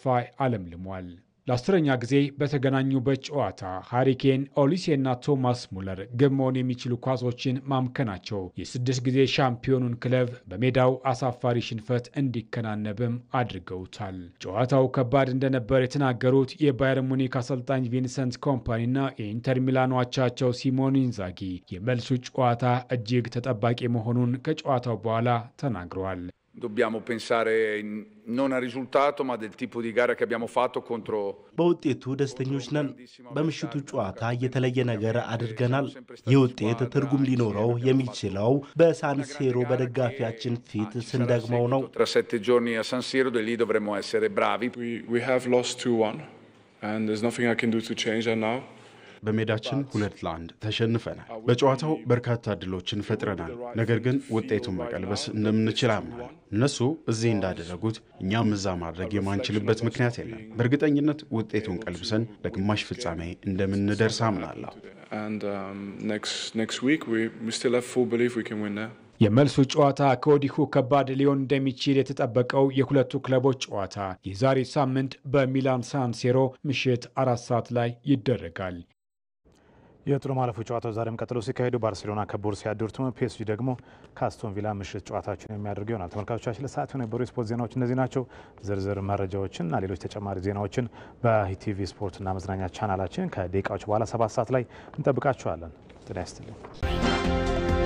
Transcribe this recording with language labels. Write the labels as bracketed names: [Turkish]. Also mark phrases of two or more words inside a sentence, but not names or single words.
[Amharic] አለምልሟል። ለ10ኛ ጊዜ በተገናኙበት ጨዋታ ሃሪኬን፣ ኦሊሴና ቶማስ ሙለር ግብ መሆን የሚችሉ ኳሶችን ማምከናቸው የ6 ጊዜ ሻምፒዮኑን ክለብ በሜዳው አሳፋሪ ሽንፈት እንዲከናነብም አድርገውታል። ጨዋታው ከባድ እንደነበር የተናገሩት የባየር ሙኒክ አሰልጣኝ ቪንሰንት ኮምፓኒና የኢንተር ሚላኑ አቻቸው ሲሞኔ ኢንዛጊ የመልሱ ጨዋታ እጅግ ተጠባቂ መሆኑን ከጨዋታው በኋላ ተናግረዋል። [Italian] Dobbiamo pensare non al risultato ma del tipo di gara che abbiamo fatto contro [Amharic] በውጤቱ ደስተኞች ነን። በምሽቱ ጨዋታ የተለየ ነገር አድርገናል። ይህ ውጤት ትርጉም ሊኖረው የሚችለው በሳን ሲሮ በደጋፊያችን ፊት ስንደግመው ነው። [Italian] Tra 7 giorni a San Siro lì dovremo essere bravi. [English] We have lost 2-1 and there's nothing I can do to change that now. [Amharic] በሜዳችን 2-1 ተሸንፈናል። በጨዋታው በርካታ ዕድሎችን ፈጥረናል። ነገር ግን ውጤቱን መቀልበስ እንደምንችል አምናለሁ። እነሱ እዚህ እንዳደረጉት እኛም እዛ ማድረግ የማንችልበት ምክንያት የለም። በእርግጠኝነት ውጤቱን ቀልብሰን ለግማሽ ፍጻሜ እንደምንደርስ አምናለሁ። [English] And next week we still have full belief we can win there. [Amharic] የመልሱ ጨዋታ ከወዲሁ ከባድ ሊሆን እንደሚችል የተጠበቀው የሁለቱ ክለቦች ጨዋታ የዛሬ ሳምንት በሚላን ሳን ሲሮ ምሽት 4 ሰዓት ላይ ይደረጋል። የጥሎ ማለፉ ጨዋታው ዛሬም ቀጥሎ ሲካሄዱ ባርሴሎና ከቦሩሲያ ዶርትሙንድ፣ ፒኤስጂ ደግሞ ከአስቶን ቪላ ምሽት ጨዋታቸውን የሚያደርጉ ይሆናል። ተመልካቾቻችን ለሰዓቱ የነበሩ የስፖርት ዜናዎች እነዚህ ናቸው። ዝርዝር መረጃዎችንና ሌሎች ተጨማሪ ዜናዎችን በኢቲቪ ስፖርትና መዝናኛ ቻናላችን ከደቂቃዎች በኋላ 7 ሰዓት ላይ እንጠብቃችኋለን። ጤና ይስጥልኝ።